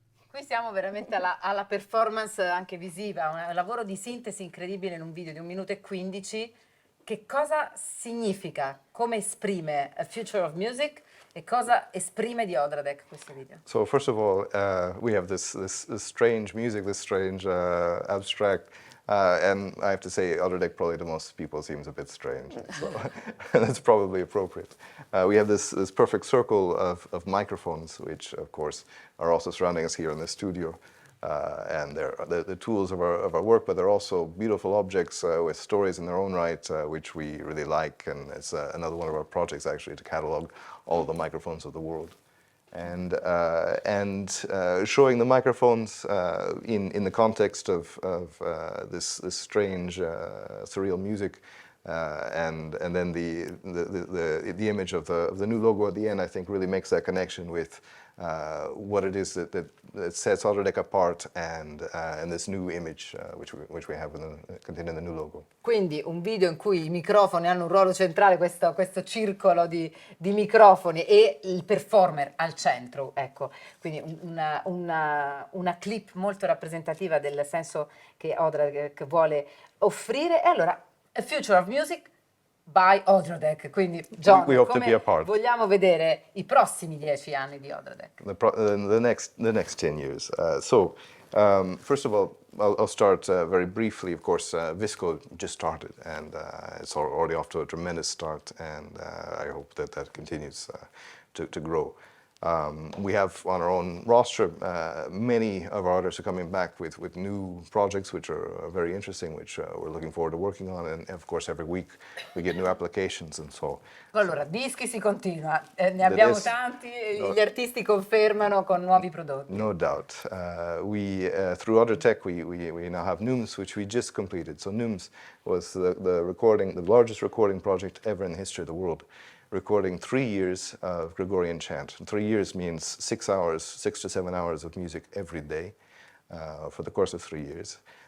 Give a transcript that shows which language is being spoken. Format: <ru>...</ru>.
<it>Qui siamo veramente alla performance anche visiva, un lavoro di sintesi incredibile in un video di 1 minuto e 15. Che cosa significa, come esprime A Future of Music e cosa esprime di Odradek questo video?</it> <en>So first of all, we have this strange music, this strange abstract, and I have to say, Odradek probably to most people seems a bit strange, so that's probably appropriate. We have this perfect circle of microphones, which of course are also surrounding us here in the studio. and they're the tools of our work, but they're also beautiful objects with stories in their own right, which we really like. And it's another one of our projects, actually, to catalog all the microphones of the world. And showing the microphones in the context of this strange, surreal music. And then the image of the new logo at the end, I think, really makes that connection with what it is that sets Odradek apart, and this new image which we have contained in the new logo.</en> <it>Quindi un video in cui i microfoni hanno un ruolo centrale, questo circolo di microfoni e il performer al centro, ecco, quindi una clip molto rappresentativa del senso che Odradek vuole offrire. E allora, A Future of Music by Odradek, quindi John,</it> <en>we hope to be a part.</en> <it>Vogliamo vedere i prossimi 10 anni di Odradek?</it> <en>The next 10 years. First of all, I'll start very briefly. Of course, Vistco just started, and it's already off to a tremendous start, and I hope that continues to grow. We have on our own roster, many of our artists are coming back with new projects which are very interesting, which we're looking forward to working on, and of course every week we get new applications, and so.</en> <it>Allora, dischi si continua, ne abbiamo tanti, gli artisti confermano con nuovi prodotti.</it> <en>No doubt. Through Odradek, we now have Nooms, which we just completed. So Nooms was the largest recording project ever in the history of the world, recording 3 years of Gregorian chant. 3 years means 6 to 7 hours of music every day for the course of 3 years.</en>